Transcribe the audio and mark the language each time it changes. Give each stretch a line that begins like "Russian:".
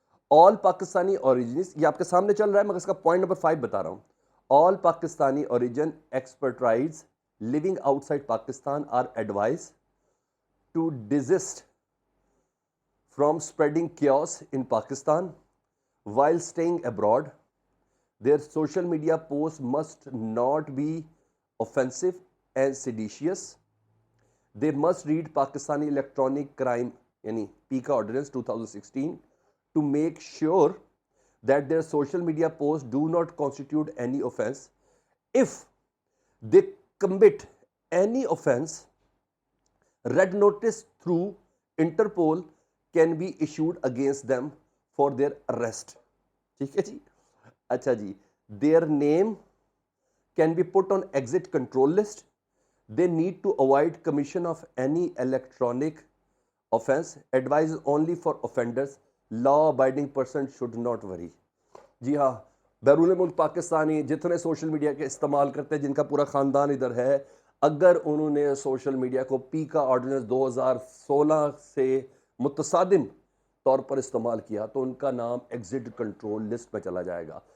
English: all Pakistani origins,
Urdu: یہ آپ کے سامنے چل رہا ہے مگر اس کا پوائنٹ نمبر 5 بتا رہا ہوں،
English: All Pakistani origin expertise living outside Pakistan are advised to desist from spreading chaos in Pakistan while staying abroad. Their social media posts must not be offensive and seditious. They must read Pakistani Electronic Crime yani PICA Ordinance 2016 to make sure that their social media posts do not constitute any offense. If they commit any offense, red notice through Interpol can be issued against them for their arrest.
Urdu: ٹھیک ہے جی. اچھا جی.
English: Their name can be put on exit control list. They need to avoid commission of any electronic offense. Advice only for offenders. Law abiding person should not worry.
Urdu: جی ہاں, بیرون ملک پاکستانی جتنے social media کے استعمال کرتے ہیں, جن کا پورا خاندان ادھر ہے, اگر انہوں نے سوشل میڈیا کو پی کا آرڈیننس 2016 سے متصادم طور پر استعمال کیا تو ان کا نام ایگزٹ کنٹرول لسٹ میں چلا جائے گا.